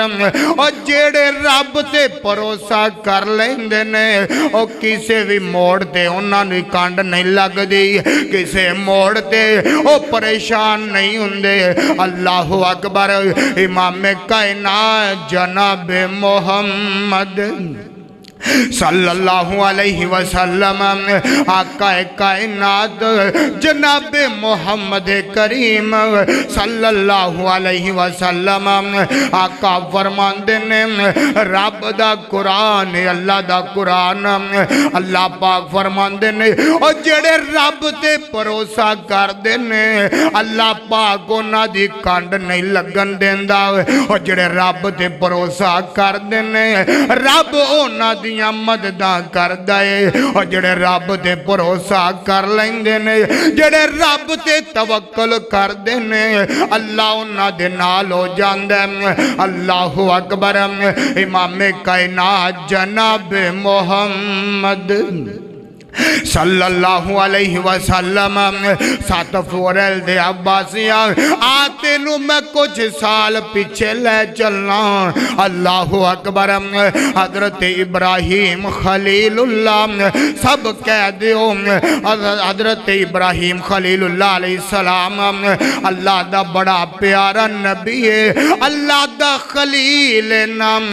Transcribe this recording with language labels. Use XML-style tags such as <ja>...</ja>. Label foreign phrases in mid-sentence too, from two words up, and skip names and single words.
<pa>اور جیہڑے رب تے بھروسہ کر لیندے نے اور کسی بھی موڑ تے انہاں دی کنڈ نہیں لگتی، کسی موڑ تے او پریشان نہیں ہندے.</pa> <ar>الله أكبر.</ar> <pa>امام کائنات جناب محمد</pa> <ar>صلى الله عليه وسلم,</ar> <pa>آقا کائنات جناب محمد کریم</pa> <ar>صلى الله عليه وسلم</ar> <pa>آقا فرماتے نے، رب دا قرآن اللہ دا قرآن. اللہ پاک فرماتے نے اور جیہڑے رب تے بھروسہ کرتے نے اللہ پاک انہاں دی کنڈ نہیں لگن دیندا. اور جیہڑے رب تے بھروسہ کرتے نے رب انہاں مددا کردا ہے. اور جیہڑے رب تے بھروسہ کر لیندے نے، جیہڑے رب تے توکل کردے نے اللہ انہاں دے نال ہو جاندا ہے.</pa> <ar>الله أكبر.</ar> <pa>امام کائنات جناب محمد</pa> <ar>صلى الله عليه وسلم</ar> <pa>ست فورل دے عباسیہ آتے نوں میں کچھ سال پیچھے لے چلنا.</pa> <ar>الله أكبر.</ar> <pa>حضرت ابراہیم خلیل اللہ سب کہ دیو، حضرت ابراہیم خلیل اللہ علیہ السلام اللہ دا بڑا پیارا نبی ہے، اللہ دا خلیل نام.</pa>